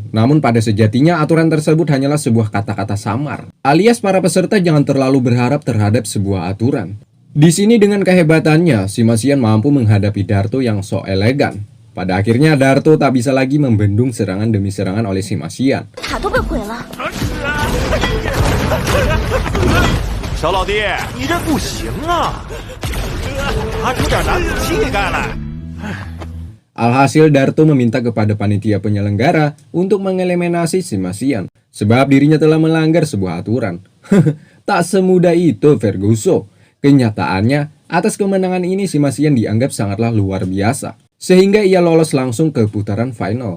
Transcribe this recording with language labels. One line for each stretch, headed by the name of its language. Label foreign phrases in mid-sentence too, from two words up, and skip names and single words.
Indonesian: Namun pada sejatinya aturan tersebut hanyalah sebuah kata-kata samar. Alias para peserta jangan terlalu berharap terhadap sebuah aturan. Di sini dengan kehebatannya si Masian mampu menghadapi Darto yang sok elegan. Pada akhirnya Darto tak bisa lagi membendung serangan demi serangan oleh si Masian.
Chinese: 小老弟，你这不行啊，拿出点男子气概来。
Indonesian: Alhasil Darto meminta kepada panitia penyelenggara untuk mengeliminasi si Masian, sebab dirinya telah melanggar sebuah aturan. Tak semudah itu Verguso. Kenyataannya, atas kemenangan ini si Masian dianggap sangatlah luar biasa, sehingga ia lolos langsung ke putaran final.